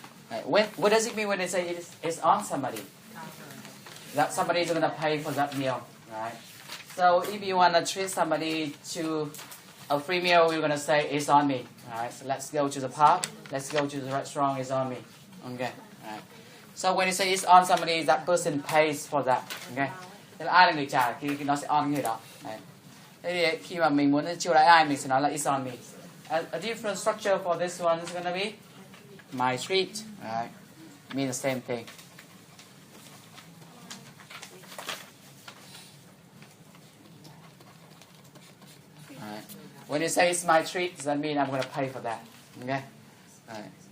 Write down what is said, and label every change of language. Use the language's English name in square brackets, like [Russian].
[English] Right. What does it mean when they say it's on somebody? That somebody is going to pay for that meal, right? So if you want to treat somebody to a free meal, we're going to say it's on me. Alright, so let's go to the park. Let's go to the restaurant. It's on me. Okay. Alright. So when you say it's on somebody, that person pays for that. Okay. [Vietnamese] Tức là ai là người trả thì nó sẽ on người đó. Đấy. Thế thì khi mà mình muốn chiêu đãi ai, mình sẽ nói là [English] it's on me. A different structure for this one is gonna be my treat. Alright. Mean the same thing. Alright. When you say it's my treat, does that mean I'm going to pay for that? Okay? Alright.